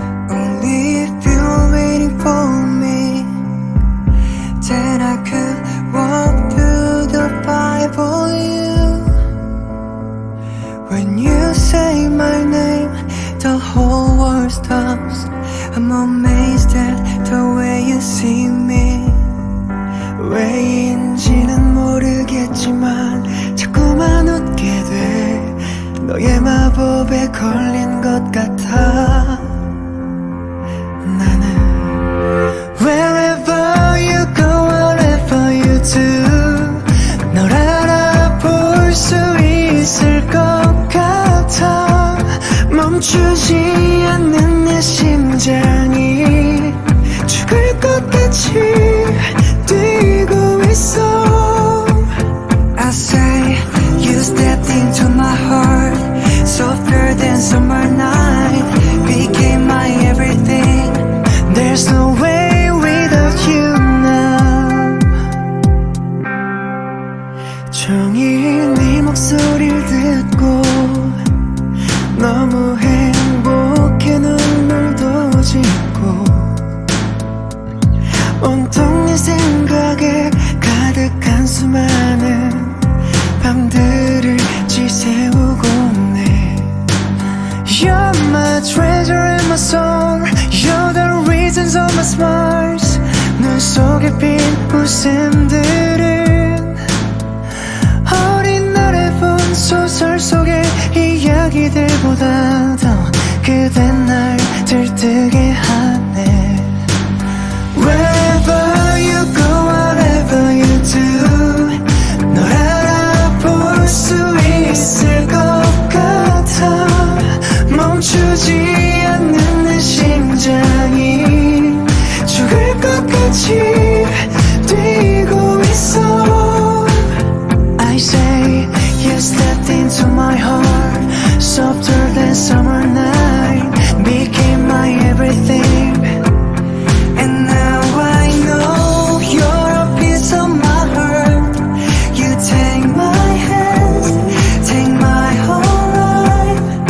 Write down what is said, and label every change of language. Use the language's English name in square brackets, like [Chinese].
[English] Only if you're waiting for me, then I could walk through the fire for you. When you say my name, the whole world stops. I'm amazed at the way you see me. [Korean] 왜인지는 모르겠지만 자꾸만 웃게 돼. 너의 마법에 걸린 것 같아. 나는 [English] Wherever you go, whatever you do, [Korean] 널 알아볼 수 있을 것 같아. 멈추지 않는 내 심장이 죽을 것 같이 뛰고 있어. [English] I say you stepped into my heart, softer than summer night, became my everything. There's no way without you now. [Korean] 종일 네 목소리를 듣고 너무 행복해 눈물도 짓고 온통 네 생각에 가득한 수많은 밤들을 지새우고 있네. [English] You're my treasure and my soul, you're the reasons of my smiles. [Korean] 눈 속에 핀 웃음들은 어린 날에 본 소설 속의 이야기들보다 더 그댄 날 들뜨게 하네. [English] Wherever you go, whatever you do, [Korean] 널 알아볼 수 있을 것 같아. 멈추지 않는 내 심장이 죽을 것 같이 뛰고 있어. [English] I say you stepped into my heart, softer than summer night, became my everything. And now I know you're a piece of my heart. You take my hands, take my whole life.